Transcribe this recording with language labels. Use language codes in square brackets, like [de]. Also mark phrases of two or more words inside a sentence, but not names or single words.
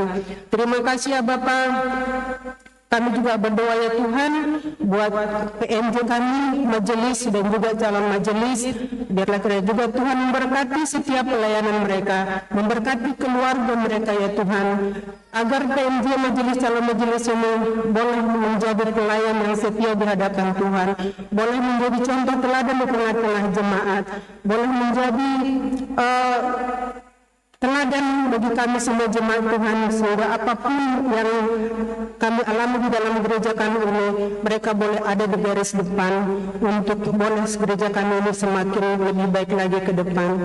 [id] Terima kasih ya Bapa. Kami juga berdoa ya Tuhan buat PMJ kami, majelis dan juga calon majelis. Biarlah kiranya juga Tuhan memberkati setiap pelayanan mereka, memberkati keluarga mereka ya Tuhan, agar PMJ majelis calon majelis ini boleh menjadi pelayan yang setia di hadapan Tuhan, boleh menjadi contoh teladan di tengah-tengah jemaat, boleh menjadi teladan bagi kami semua jemaat Tuhan, sehingga apapun yang kami alami di dalam gereja kami ini, mereka boleh ada di garis depan untuk boleh gereja kami ini semakin lebih baik lagi ke depan.